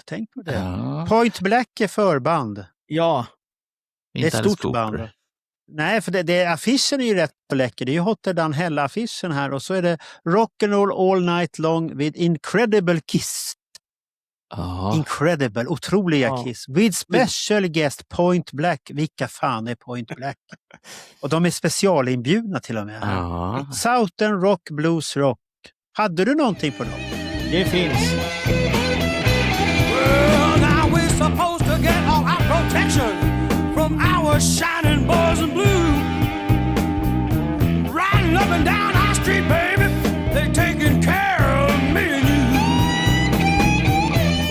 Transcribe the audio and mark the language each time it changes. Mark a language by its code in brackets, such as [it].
[sv] Tänk på det. Point Black är förband. Ja. Det är ett stort band. Nej, för affischen är ju rätt så läcker. Det är ju Hotter Than Hell-affischen här. Och så är det Rock'n'Roll All Night Long with Incredible Kiss. Incredible, otroliga Kiss. [en] With special guest Point Black. [sv] Vilka fan är Point Black? Och de är specialinbjudna till och med. Southern Rock, Blues Rock. Hade du någonting på dem? Det finns. [en] Well, now we're supposed to get all our protection from our shining boys in blue. Riding up and down our street, baby, they taking care of me and you.